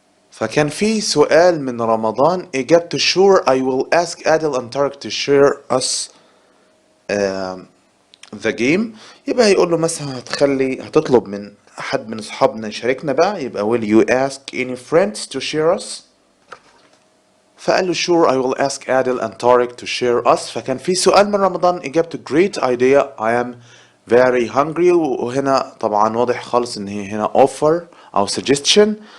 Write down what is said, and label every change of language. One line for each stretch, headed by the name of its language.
Arabic: فكان في سؤال من رمضان إجابته
English: sure I will ask Adel and Tarek to share us the game.
Arabic: يبقى هيقول له مثلا هتطلب من أحد من أصحابنا يشاركنا بقى، يبقى
English: will you ask any friends to share us.
Arabic: فقال له
English: sure I will ask Adel and Tarek to share us.
Arabic: فكان في سؤال من رمضان إجابته
English: great idea I am very hungry،
Arabic: وهنا طبعا واضح خالص إن هي هنا offer أو suggestion.